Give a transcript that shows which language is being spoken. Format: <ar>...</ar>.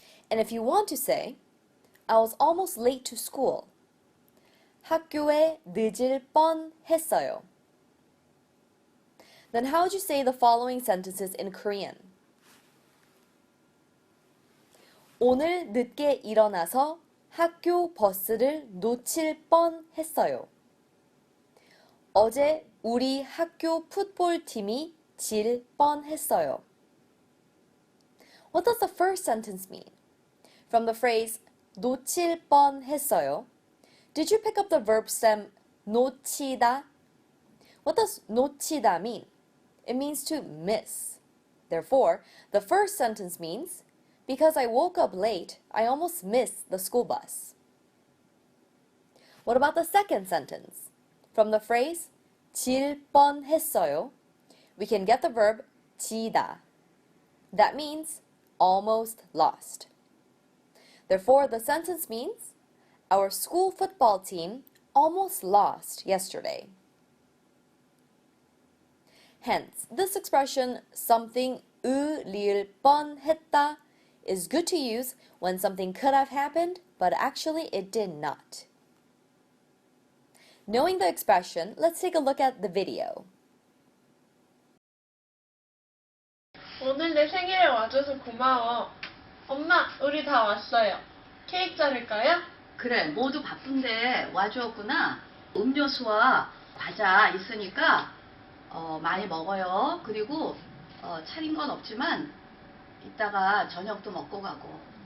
<en>And if you want to say I was almost late to school,</en> <ko>학교에 늦을 뻔했어요.</ko> <en>Then how would you say the following sentences in Korean?</en> <ko>오늘 늦게 일어나서 학교 버스를 놓칠 뻔했어요. 어제 우리 학교 풋볼팀이 질 뻔했어요.</ko> <en>What does the first sentence mean? From the phrase</en> <ko>놓칠 뻔했어요,</ko> <en>did you pick up the verb stem 놓치다? What does 놓치다 mean? It means to miss. Therefore, the first sentence means because I woke up late, I almost missed the school bus. What about the second sentence? From the phrase</en> <ko>질 뻔했어요,</ko> <en>we can get the verb 지다. That means almost lost. Therefore, the sentence means our school football team almost lost yesterday. Hence, this expression something 으릴 뻔했다 is good to use when something could have happened, but actually it did not. Knowing the expression, let's take a look at the video.</en> <ko>오늘 내 생일에 와줘서 고마워. 엄마, 우리 다 왔어요. 케이크 자를까요? 그래, 모두 바쁜데 와주었구나. 음료수와 과자 있으니까 많이 먹어요. 그리고 차린 건 없지만 이따가 저녁도 먹고 가고.</ko>